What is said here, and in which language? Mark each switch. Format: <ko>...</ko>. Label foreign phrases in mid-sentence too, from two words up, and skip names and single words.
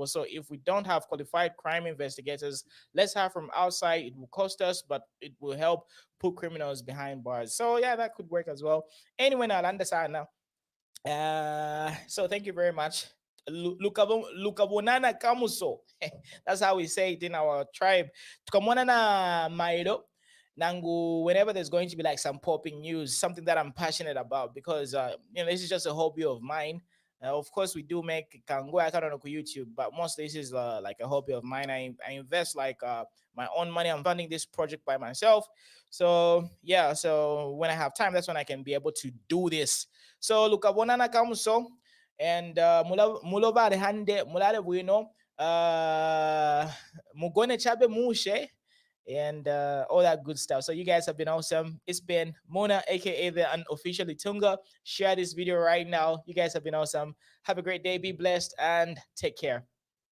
<en>So if we don't have qualified crime investigators, let's have from outside. It will cost us, but it will help put criminals behind bars. So yeah, that could work as well. Anyway, I'll understand now. So thank you very much.</en> <bem>Lukabonana kamuso.</bem> <en>That's how we say it in our tribe.</en> <bem>Tukamona na mairo. Nangu,</bem> <en>whenever there's going to be like some popping news, something that I'm passionate about, because this is just a hobby of mine. Of course, we do make kango I don't know YouTube, but most of this is like a hobby of mine. I invest like my own money. I'm funding this project by myself. So yeah, so when I have time, that's when I can be able to do this.</en> <bem>So lukabonana kamuso and mulova hande mulale bueno mugone chabe mushe</bem> <en>and all that good stuff. So you guys have been awesome. It's been Mona, aka the unofficial Tunga. Share this video right now. You guys have been awesome. Have a great day. Be blessed and take care.</en>